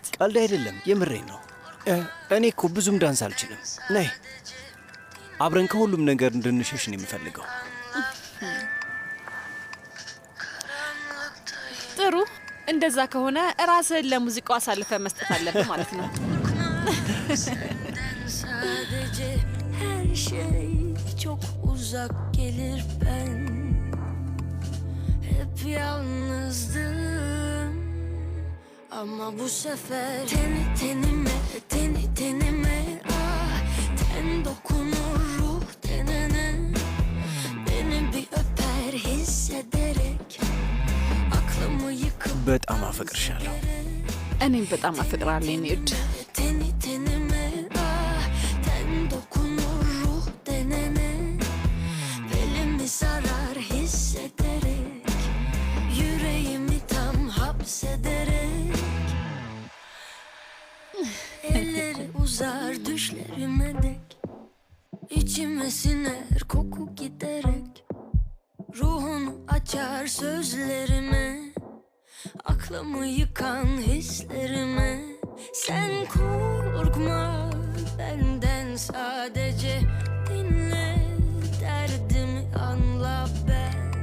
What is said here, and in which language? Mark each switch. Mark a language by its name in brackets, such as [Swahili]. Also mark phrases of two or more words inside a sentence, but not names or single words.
[Amharic] ቀልድ አይደለም፣ የምሬን ነው። እኔ እኮ ብዙም ዳንስ አልችልም። ነይ አብረን ከሁሉም ነገር እንድንሸሽ ነው የምፈልገው። ጥሩ፣ እንደዛ ከሆነ ራስህን ለሙዚቃው አሳልፈ መስጠት aለብህ ማለት ነው። [Turkish] Sadece her şey çok uzak gelir ben hep yalnızdım ama bu sefer teni tenime ah ten dokunur ruh tenene beni bir öper hissederek aklımı yıkıp [Amharic] በጣም አፈቅርሻለሁ። እኔም በጣም አፈቅራለሁ የኔ ውድ። [Turkish] teni tenime ah ten dokunur ruh denene belimi sarar hissederek yüreğimi tam hapsederek elleri uzar düşlerime dek içime siner koku giderek ruhunu açar sözlerime aklımı yıkan hislerime sen korkma benden sadece dinle derdimi anla ben